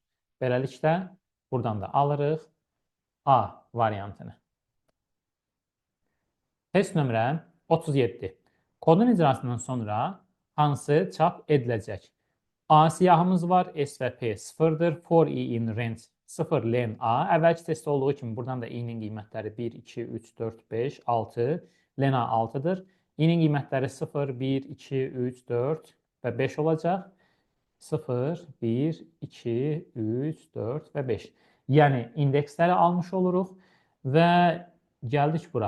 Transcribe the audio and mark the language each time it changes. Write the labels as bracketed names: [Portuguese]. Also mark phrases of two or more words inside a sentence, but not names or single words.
[Azerbaijani] Beləliklə, buradan da alırıq A variantını. Test nömrə 37. Kodun icrasından sonra hansı çap ediləcək? A siyahımız var. S və P 0-dır. [English] For i in range 0 len A. [Azerbaijani] Əvvəlki testdə olduğu kimi buradan da i-nin qiymətləri 1, 2, 3, 4, 5, 6. Len A 6-dır. I-nin qiymətləri 0, 1, 2, 3, 4 və 5 olacaq. 0, 1, 2, 3, 4 və 5. Yəni, indeksləri almış oluruq və gəldik bura.